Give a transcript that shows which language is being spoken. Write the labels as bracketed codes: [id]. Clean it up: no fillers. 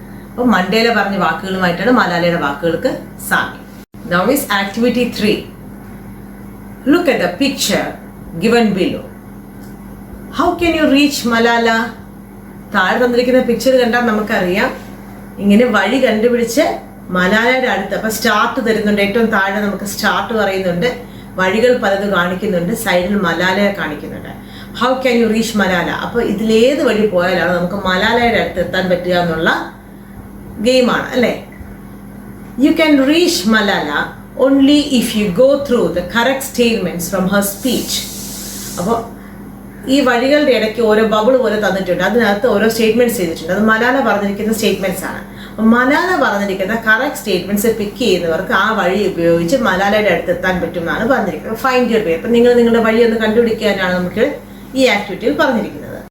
[ml] അപ്പോൾ മണ്ടേല പറഞ്ഞ വാക്കുകളുമായിട്ടാണ് മലാലയുടെ വാക്കുകൾക്ക് സാമ്യം. [en] Now is activity 3. Look at the picture given below. How can you reach Malala? [ml] താഴെ തന്നിരിക്കുന്ന പിക്ചർ കണ്ടാൽ നമുക്കറിയാം. ഇങ്ങനെ വഴി കണ്ടുപിടിച്ച് മലാലയുടെ അടുത്ത്, അപ്പൊ സ്റ്റാർട്ട് തരുന്നുണ്ട്. ഏറ്റവും താഴെ നമുക്ക് സ്റ്റാർട്ട് പറയുന്നുണ്ട്, വഴികൾ പലത് കാണിക്കുന്നുണ്ട്, സൈഡിൽ മലാലയെ കാണിക്കുന്നുണ്ട്. [en] How can you reach Malala? [ml] അപ്പൊ ഇതിലേത് വഴി പോയാലാണ് നമുക്ക് മലാലയുടെ അടുത്ത് എത്താൻ പറ്റുക എന്നുള്ള ഗെയിമാണ്, അല്ലേ? [en] You can reach Malala only if you go through the correct statements from her speech. അപ്പോൾ [ml] ഈ വഴികളുടെ ഇടയ്ക്ക് ഓരോ ബബിൾ പോലെ തന്നിട്ടുണ്ട്. അതിനകത്ത് ഓരോ സ്റ്റേറ്റ്മെന്റ്സ് ചെയ്തിട്ടുണ്ട്. അത് മലാല പറഞ്ഞിരിക്കുന്ന സ്റ്റേറ്റ്മെന്റ്സ് ആണ്. അപ്പം മലാല പറഞ്ഞിരിക്കുന്ന കറക്റ്റ് സ്റ്റേറ്റ്മെന്റ്സ് പിക്ക് ചെയ്യുന്നവർക്ക് ആ വഴി ഉപയോഗിച്ച് മലാലയുടെ അടുത്ത് എത്താൻ പറ്റുമെന്നാണ് പറഞ്ഞിരിക്കുന്നത്. [en] Find your way. [ml] അപ്പം നിങ്ങൾ നിങ്ങളുടെ വഴി ഒന്ന് കണ്ടുപിടിക്കാനാണ് നമുക്ക് ഈ ആക്ടിവിറ്റിയിൽ പറഞ്ഞിരിക്കുന്നത്.